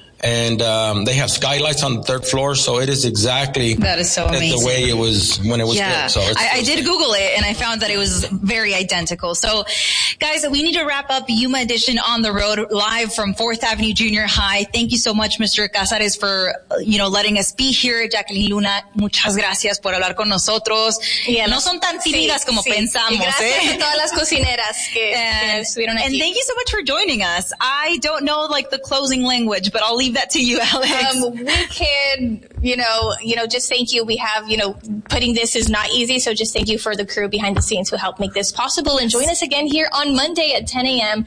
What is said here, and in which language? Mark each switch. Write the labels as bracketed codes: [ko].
[en] And they have skylights on the 3rd floor, so it is exactly that is so amazing. The way it was when it was built. So I did Google it, and I found that it was very identical. So, guys, we need to wrap up Yuma Edition on the road live from 4th Avenue Junior High. Thank you so much, Mr. Casares, for, you know, letting us be here. [es] Jacqueline Luna, muchas gracias por hablar con nosotros. [en] Yeah, [es] no son tan tímidas como pensamos. Gracias a todas las cocineras que estuvieron aquí. [en] And thank you so much for joining us. I don't know, like, the closing language, but I'll leave leave that to you, Alex. We can, you know, just thank you. We have, you know, putting this is not easy. So just thank you for the crew behind the scenes who helped make this possible. And join us again here on Monday at 10 a.m.